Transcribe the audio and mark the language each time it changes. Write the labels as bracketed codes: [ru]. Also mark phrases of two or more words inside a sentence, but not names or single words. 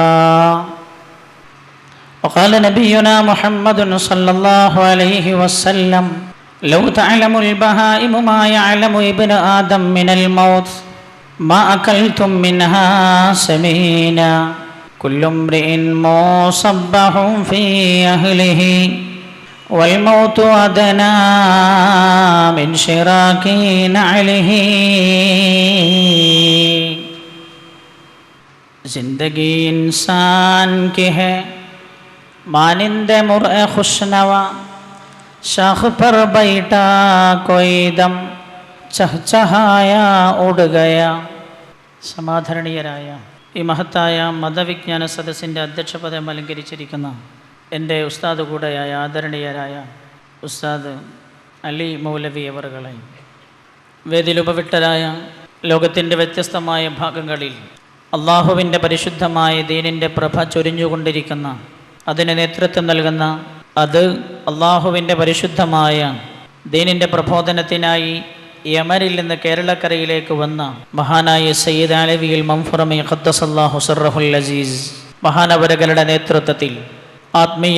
[ar] وقال نبينا محمد صلى الله عليه وسلم: لو تعلم البهائم ما يعلم ابن آدم من الموت ما أكلتم منها سمينا. كل امرئ مصبح في أهله والموت أدنى من شراك نعله. [ur] زندگی انسان کی ہے مانندِ مرغِ خوش نوا شاخ پر بیٹھا کوئی دم چہچہایا اڑ گیا. [ml] സമാധരണീയരായ ഈ മഹത്തായ മതവിജ്ഞാന സദസ്സിൻ്റെ അധ്യക്ഷപദം അലങ്കരിച്ചിരിക്കുന്ന എൻ്റെ ഉസ്താദ് കൂടെയായ ആദരണീയരായ ഉസ്താദ് അലി മൗലവി അവറുകളെ, വേദിയിലുപവിട്ടരായ ലോകത്തിൻ്റെ വ്യത്യസ്തമായ ഭാഗങ്ങളിൽ അള്ളാഹുവിൻ്റെ പരിശുദ്ധമായ ദീനിൻ്റെ പ്രഭ ചൊരിഞ്ഞുകൊണ്ടിരിക്കുന്ന, അതിന് നേതൃത്വം നൽകുന്ന, അത് അള്ളാഹുവിൻ്റെ പരിശുദ്ധമായ ദീനിൻ്റെ പ്രബോധനത്തിനായി യമനിൽ നിന്ന് കേരളക്കരയിലേക്ക് വന്ന മഹാനായ സയ്യിദ് അലവിയിൽ മംഫുറമി [ar] قدس الله سره العزيز [ml] മഹാനവരകളുടെ നേതൃത്വത്തിൽ ആത്മീയ